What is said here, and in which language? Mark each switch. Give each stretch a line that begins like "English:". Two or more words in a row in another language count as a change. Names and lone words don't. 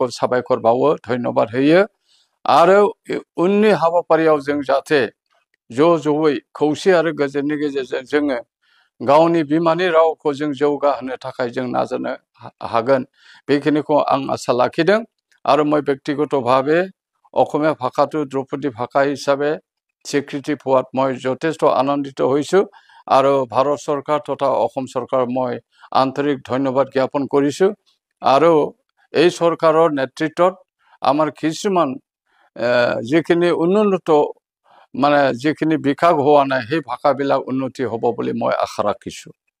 Bodo: साबायखर बावो धन्यबाद होयो आरो उननि हाबाफारियाव जों जाहाथे ज'यै खौसे आरो गोजोननि गेजेरजों जोङो गावनि बिमानि रावखौ जों जौगाहोनो थाखाय जों नाजानो हागोन बेखिनिखौ आं आसा लाखिदों आरो
Assamese: মই ব্যক্তিগত ভাৱে অসমীয়া ভাষাটো ধ্ৰুপদী ভাষা হিচাপে স্বীকৃতি পোৱাত মই যথেষ্ট আনন্দিত হৈছোঁ আৰু ভাৰত চৰকাৰ তথা অসম চৰকাৰ মই আন্তৰিক ধন্যবাদ জ্ঞাপন কৰিছোঁ আৰু এই চৰকাৰৰ নেতৃত্বত আমাৰ কিছুমান যিখিনি উন্নত মানে যিখিনি বিকাশ হোৱা নাই সেই ভাষাবিলাক উন্নতি হ'ব বুলি মই আশা ৰাখিছোঁ